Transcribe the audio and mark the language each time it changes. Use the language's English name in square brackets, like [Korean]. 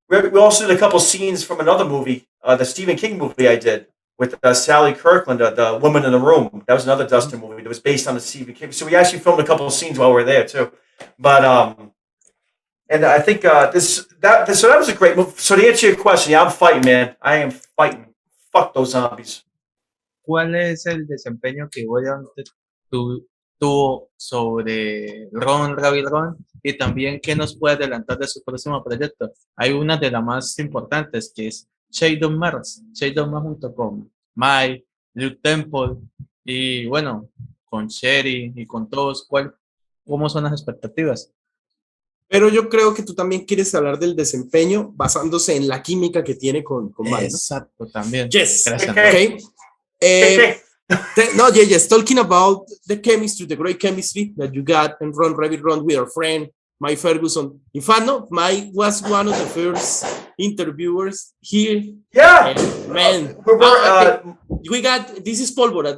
[English] We also did a couple scenes from another movie, the Stephen King movie I did with Sally Kirkland, the Woman in the Room. That was another Dustin movie that was based on the Stephen King. So we actually filmed a couple of scenes while we were there too. But and I think that was a great movie. So to answer your question, yeah, I'm fighting, man. I am fighting. Fuck those zombies. [Spanish] ¿Cuál es el desempeño que William tuvo sobre Ron, Ravi Ron? Y también, ¿qué nos puede adelantar de su próximo proyecto? Hay una de las más importantes que es ShadowMarsh junto con Mike, Luke Temple y bueno, con Sherry y con todos. ¿Cómo son las expectativas? Pero yo creo que tú también quieres hablar del desempeño basándose en la química que tiene con Mike, ¿no? Exacto, también. [English] Yes. [Spanish] Gracias. [English] Okay. No, yes. Talking about the chemistry, the great chemistry that you got and Ron, Rabbit Ron with our friend Mike Ferguson. In fact, no, Mike was one of the first interviewers here. Yeah, man. We got this is Pólvora.